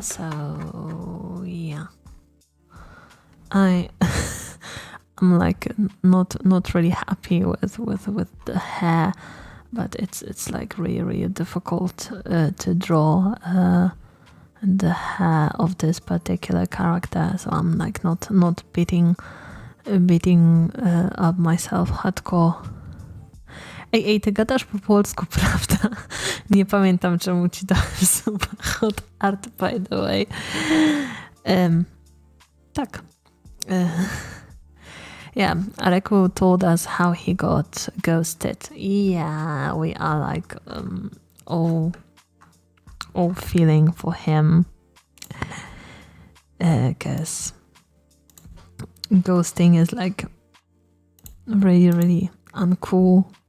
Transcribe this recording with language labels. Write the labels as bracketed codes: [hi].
[en] So yeah, I'm like not really happy with the hair, but it's like really difficult to draw the hair of this particular character. So I'm like not beating up myself hardcore. [pl] Ej, ty gadasz po polsku, prawda? Nie pamiętam, czemu ci dałem [en] super hot art, by the way. [pl] Tak. [en] Yeah, Areku told us how he got ghosted. Yeah, we are like all feeling for him, because ghosting is like really uncool.